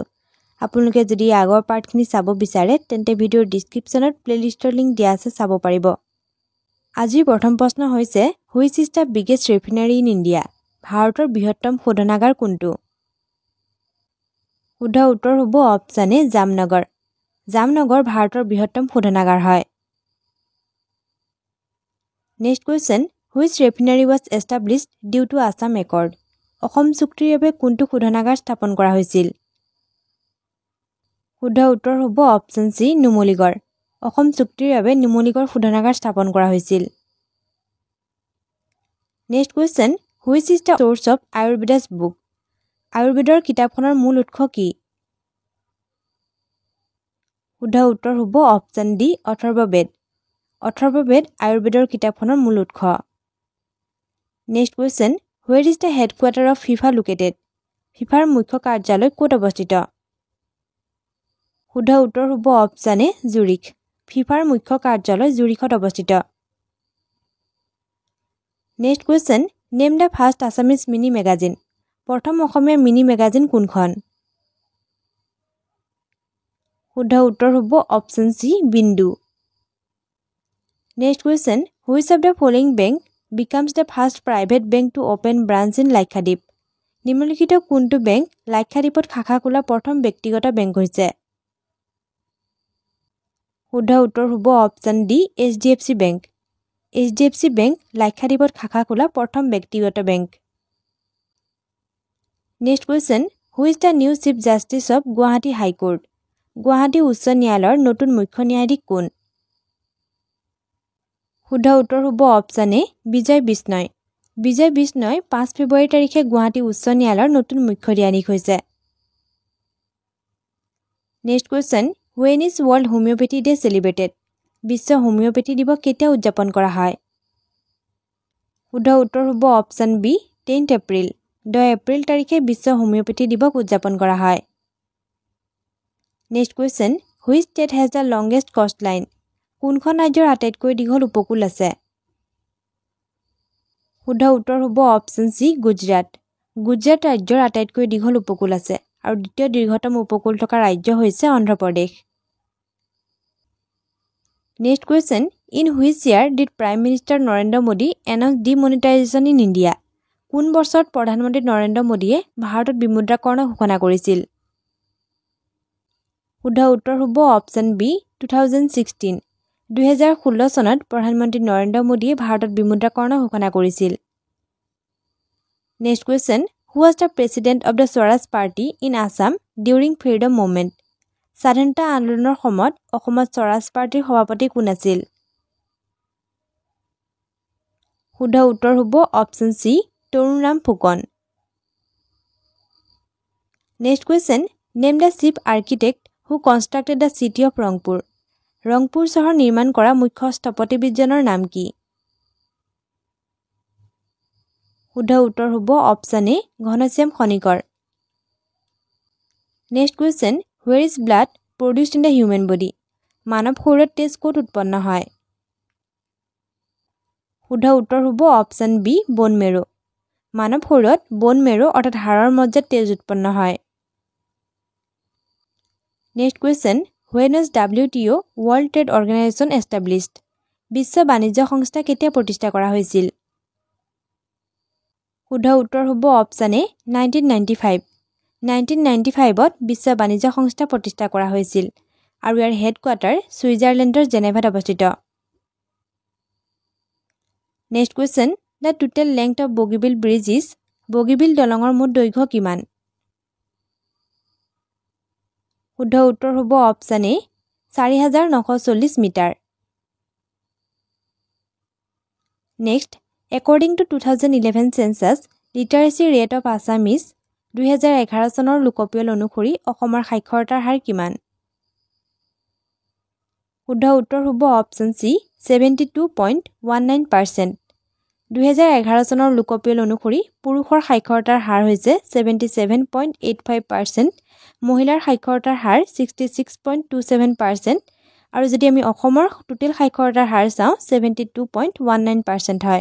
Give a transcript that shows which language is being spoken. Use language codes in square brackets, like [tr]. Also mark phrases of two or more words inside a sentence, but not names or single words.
[as] আপোনালোকে যদি আগৰ পাৰ্টখিনি চাব বিচাৰে তেন্তে ভিডিঅ'ৰ ডেসক্ৰিপচনত প্লেলিষ্টৰ লিংক দিয়া আছে চাব পাৰিব। আজিৰ প্ৰথম প্ৰশ্ন হৈছে [en] which is the biggest refinery in India? [as] ভাৰতৰ বৃহত্তম শোধনাগাৰ কোনটো? শুদ্ধ উত্তৰ হ'ব অপচন এ জামনগৰ। জামনগৰ ভাৰতৰ বৃহত্তম শোধনাগাৰ হয়। [en] Next question, which refinery was established due to Assam Accord? [as] অসম চুক্তিৰ বাবে কোনটো শোধনাগাৰ স্থাপন কৰা হৈছিল? শুদ্ধ উত্তৰ হ'ব অপচন সি নুমলীগড়। অসম চুক্তিৰ বাবে নুমলীগড় শোধনাগাৰ স্থাপন কৰা হৈছিল। [en] Next question, which is the source of Ayurveda's book? [as] আয়ুৰ্বেদৰ কিতাপখনৰ মূল উৎস কি? শুদ্ধ উত্তৰ হ'ব অপচন ডি অথৰ্ববেদ। অথৰ্ববেদ আয়ুৰ্বেদৰ কিতাপখনৰ মূল উৎস। [en] Next question, where is the headquarter of FIFA located? [as] ফিফাৰ মুখ্য কাৰ্যালয় ক'ত অৱস্থিত? শুদ্ধ উত্তৰ হ'ব অপচন এ জুৰিখ। ফিফাৰ মুখ্য কাৰ্যালয় জুৰিখত অৱস্থিত। [en] Next question, name the first Assamese mini magazine. [as] প্ৰথম অসমীয়া [en] mini magazine [as] কোনখন? শুদ্ধ উত্তৰ হ'ব অপচন সি বিন্দু। [en] Next question, which of the following bank becomes the first private bank to open branch in Lakshadweep? [as] নিম্নলিখিত কোনটো বেংক লাক্ষাদ্বীপত শাখা খোলা প্ৰথম ব্যক্তিগত বেংক হৈছে? শুদ্ধ উত্তৰ হ'ব অপচন ডি HDFC বেংক। HDFC বেংক লাক্ষাদ্বীপত শাখা খোলা প্ৰথম ব্যক্তিগত বেংক। [en] Next question, who is the new Chief Justice of Guwahati High Court? [as] গুৱাহাটী উচ্চ ন্যায়ালয়ৰ নতুন মুখ্য ন্যায়াধীশ কোন? শুদ্ধ উত্তৰ হ'ব অপচন এ বিজয় বিষ্ণয়। বিজয় বিষ্ণয় 5 ফেব্ৰুৱাৰী তাৰিখে গুৱাহাটী উচ্চ ন্যায়ালয়ৰ নতুন মুখ্য ন্যায়াধীশ হৈছে। [en] Next question, when is World Homeopathy Day celebrated? [as] বিশ্ব হোমিওপ্যাথি দিৱস কেতিয়া উদযাপন কৰা হয়? শুদ্ধ উত্তৰ হ'ব অপচন বি 10 এপ্ৰিল। 10 এপ্ৰিল তাৰিখে বিশ্ব হোমিওপ্যাথি দিৱস উদযাপন কৰা হয়। [en] Next question, which state has the longest coastline? [as] কোনখন ৰাজ্যৰ আটাইতকৈ দীঘল উপকূল আছে? শুদ্ধ উত্তৰ হ'ব অপচন সি গুজৰাট। গুজৰাট ৰাজ্যৰ আটাইতকৈ দীঘল উপকূল আছে আৰু দ্বিতীয় দীৰ্ঘতম উপকূল থকা ৰাজ্য হৈছে অন্ধ্ৰ প্ৰদেশ। [en] Next question, in which year did Prime Minister Narendra Modi announce demonetization in India? [as] কোন বছৰত প্ৰধানমন্ত্ৰী নৰেন্দ্ৰ মোদীয়ে ভাৰতত বিমুদ্ৰাকৰণ ঘোষণা কৰিছিল? শুদ্ধ উত্তৰ হ'ব অপচন বি 2016। 2016 চনত প্ৰধানমন্ত্ৰী নৰেন্দ্ৰ মোদীয়ে ভাৰতত বিমুদ্ৰাকৰণ ঘোষণা কৰিছিল। [en] Next question, who was the president of the Swaraj Party in Assam during freedom movement? [as] স্বাধীনতা আন্দোলনৰ সময়ত অসমত স্বৰাজ পাৰ্টিৰ সভাপতি কোন আছিল? শুদ্ধ উত্তৰ হ'ব অপচন সি তৰুণৰাম ফুকন। [en] Next question, name the chief architect who constructed the city of Rangpur. [as] ৰংপুৰ চহৰ নিৰ্মাণ কৰা মুখ্য স্থপতিবিদজনৰ নাম কি? শুদ্ধ উত্তৰ হ'ব অপচন এ ঘনশ্যাম খনিকৰ। [en] Next question, where is blood produced in the human body? [as] মানৱ শৰীৰত তেজ ক'ত উৎপন্ন হয়? শুদ্ধ উত্তৰ হ'ব অপচন বি [en] bone marrow. [as] মানৱ শৰীৰত [en] bone marrow [as] অৰ্থাৎ হাড়ৰ মজ্জাত তেজ উৎপন্ন হয়। [en] Next question, when was WTO World Trade Organization established? [as] বিশ্ব বাণিজ্য সংস্থা কেতিয়া প্ৰতিষ্ঠা কৰা হৈছিল? শুদ্ধ উত্তৰ হ'ব অপচন এ 1995। 1995ত বিশ্ব বাণিজ্য সংস্থা প্ৰতিষ্ঠা কৰা হৈছিল আৰু ইয়াৰ হেডকোৱাৰ্টাৰ ছুইজাৰলেণ্ডৰ জেনেভাত অৱস্থিত। [en] Next question, the total length of Bogibeel Bridge is? [as] বগীবিল দলঙৰ মুঠ দৈৰ্ঘ্য কিমান? শুদ্ধ উত্তৰ হ'ব অপচন এ 4940 মিটাৰ। [en] Next, according to 2011 census, literacy rate of Assam is? [as] 2011 চনৰ লোকপিয়ল অনুসৰি অসমৰ সাক্ষৰতাৰ হাৰ কিমান? শুদ্ধ উত্তৰ হ'ব অপচন সি 72.19%। 2011 চনৰ লোকপিয়ল অনুসৰি পুৰুষৰ সাক্ষৰতাৰ হাৰ হৈছে 77.85%, মহিলাৰ সাক্ষৰতাৰ হাৰ 66.27% আৰু যদি আমি অসমৰ টোটেল সাক্ষৰতাৰ হাৰ চাওঁ 72.19% হয়।